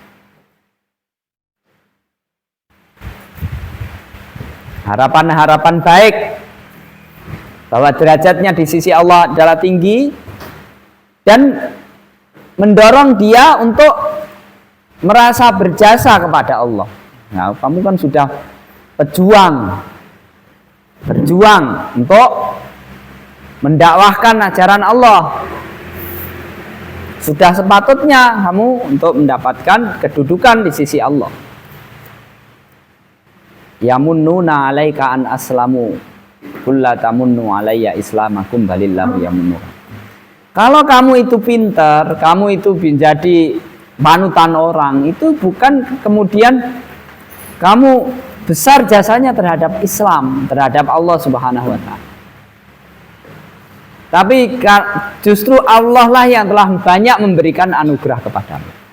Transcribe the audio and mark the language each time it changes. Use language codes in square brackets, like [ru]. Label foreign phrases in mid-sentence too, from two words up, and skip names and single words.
[id] Harapan-harapan baik, bahwa derajatnya di sisi Allah adalah tinggi, dan mendorong dia untuk merasa berjasa kepada Allah. Nah, kamu kan sudah berjuang untuk mendakwahkan ajaran Allah. Sudah sepatutnya kamu untuk mendapatkan kedudukan di sisi Allah. [ar] يمنون عليك أن أسلموا قل لا تمنوا علي إسلامكم بل الله يمن. [id] Kalau kamu itu pintar, kamu itu menjadi panutan orang, itu bukan kemudian kamu besar jasanya terhadap Islam, terhadap Allah [ar] سبحانه وتعالى. [id] Tapi justru Allah lah yang telah banyak memberikan anugerah kepadamu.